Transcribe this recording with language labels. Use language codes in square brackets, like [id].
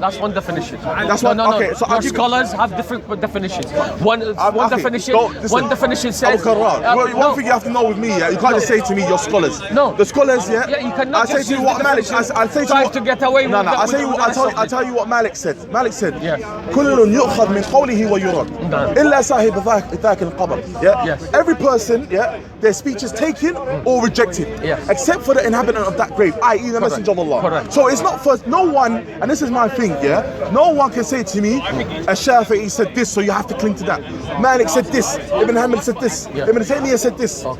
[en] That's one definition. That's one. Okay, so Your scholars have different definitions. One definition. One definition says. One thing you have to know with me, you can't just say to me, your scholars. No. The scholars, you cannot. I say to you what Malik. I say to you to get away. No, I tell you what Malik said. Malik said, [ar] كل يؤخذ من قوله ويرد إلا صاحب ذاك القبر. [en] Every person, their speech is taken or rejected, except for the inhabitant of that grave, i.e. the messenger of Allah. Correct. So it's not for no one, and this is my thing, no one can say to me, Shafi'i said this, so you have to cling to that. Malik said this, Ibn Hamad said this, Ibn Taymiyyah said this.